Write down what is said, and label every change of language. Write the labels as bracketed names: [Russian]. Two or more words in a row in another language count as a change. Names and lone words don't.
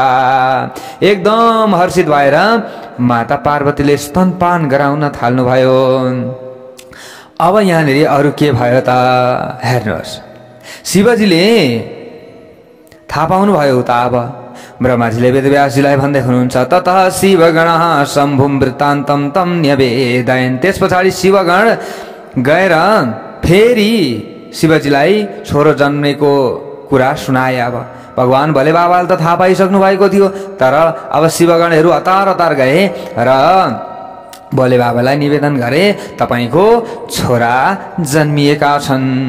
[Nepali] एकदम हर्षित भएर माता पार्वतीले स्तनपान गराउन थाल्नु भयो। अब यहाँनिर अरु के भयो त हेर्नुहोस्। शिवजीले थाहा पाउनु भयो उता। अब ब्रह्माजीले वेदव्यासजीलाई भन्दै हुनुहुन्छ [Sanskrit] ततः शिवगणः शम्भुं वृत्तान्तं तं न्यवेदयन्। [Nepali] त्यस पछाडि शिवगण गएर फेरि शिवजीलाई छोरो जन्मेको कुरा सुनाए। अब भगवान भोले बाबाले त थाहा पाइसक्नु भएको थियो, तर अब शिवगणहरू हतार हतार गए र भोले बाबालाई निवेदन गरे तपाईको छोरा जन्मिएका छन्।